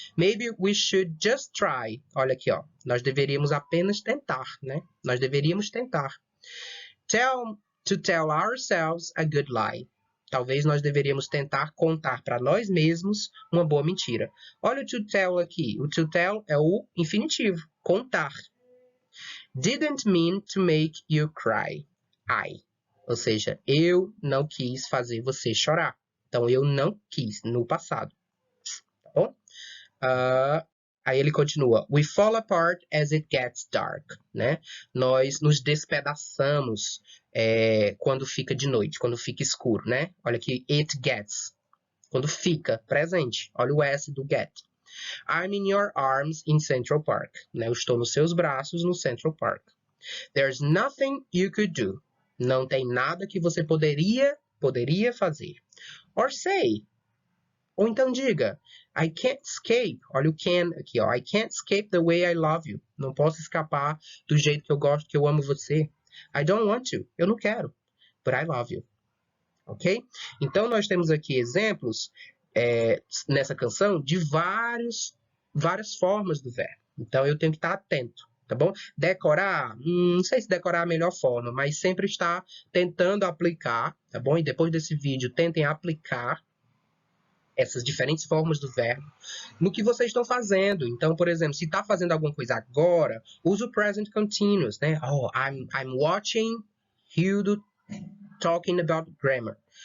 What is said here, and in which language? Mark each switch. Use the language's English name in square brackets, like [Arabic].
[English] Maybe we should just try. [Portuguese] Olha aqui, ó. Nós deveríamos apenas tentar, né? Nós deveríamos tentar. [English] To tell ourselves a good lie. [Portuguese] Talvez nós deveríamos tentar contar para nós mesmos uma boa mentira. Olha o to tell aqui. O to tell é o infinitivo, contar. [English] Didn't mean to make you cry. [Portuguese] Ou seja, eu não quis fazer você chorar. Então, eu não quis no passado. Tá bom? Aí ele continua. [English] We fall apart as it gets dark. [Portuguese] Né? Nós nos despedaçamos quando fica de noite, quando fica escuro. Né? Olha aqui, it gets. Quando fica presente. Olha o S do get. [English] I'm in your arms in Central Park. [Portuguese] Né? Eu estou nos seus braços no Central Park. [English] There's nothing you could do. [Portuguese] Não tem nada que você poderia fazer. [English] Or say. [Portuguese] Ou então diga. [English] I can't escape. [Portuguese] Olha o can aqui, ó. [English] I can't escape the way I love you. [Portuguese] Não posso escapar do jeito que eu gosto, que eu amo você. [English] I don't want to. [Portuguese] Eu não quero. [English] But I love you. Ok? [Portuguese] Então, nós temos aqui exemplos nessa canção de várias formas do verbo. Então, eu tenho que estar atento. Tá bom? Decorar, não sei se decorar é a melhor forma, mas sempre está tentando aplicar, tá bom? E depois desse vídeo, tentem aplicar essas diferentes formas do verbo no que vocês estão fazendo. Então, por exemplo, se está fazendo alguma coisa agora, use o present continuous, né? [English] Oh, I'm watching Hildo talking about grammar.